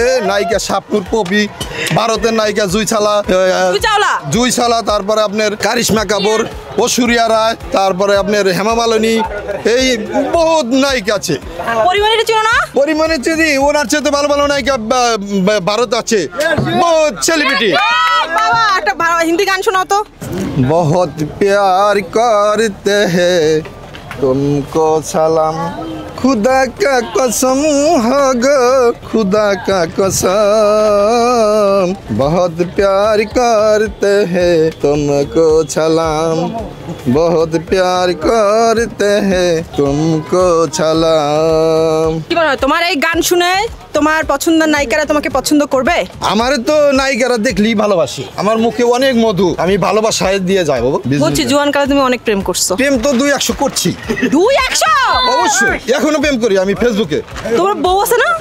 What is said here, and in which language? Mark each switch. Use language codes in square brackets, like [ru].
[bn] নায়িকা শাপনুর পপি, ভারতের নায়িকা জুই চাওলা, তারপরে আপনার কারিশমা কাপুর, ঐশ্বরিয়া রায়, তারপরে আপনার হেমা মালিনী, এই বহুত নায়িকা আছে। পরিমাণের চিনো না? পরিমাণের চিনি, ওনার চেয়ে ভালো ভালো নায়িকা ভারত আছে, বহুত সেলিব্রিটি। বাবা, একটা হিন্দি গান শোনাও তো। [hi] बहुत प्यार करते हैं तुमको सलाम, खुदा का कसम हो गो, खुदा का कसम, बहुत प्यार करते हैं तुमको सलाम, बहुत प्यार करते हैं तुमको सलाम। [bn] কি মনে হয় তোমার এই গান শুনে তোমার পছন্দের নায়িকারা তোমাকে পছন্দ করবে? আমার তো নায়িকারা দেখলেই ভালোবাসি, আমার মুখে অনেক মধু, আমি ভালোবাসায় দিয়ে যাবো। বুঝছি, জোয়ানকালে তুমি অনেক প্রেম করছো। প্রেম তো 200 করছি। 200? অবশ্যই, এখনো প্রেম করি আমি ফেসবুকে। তোমার বউ আছে না?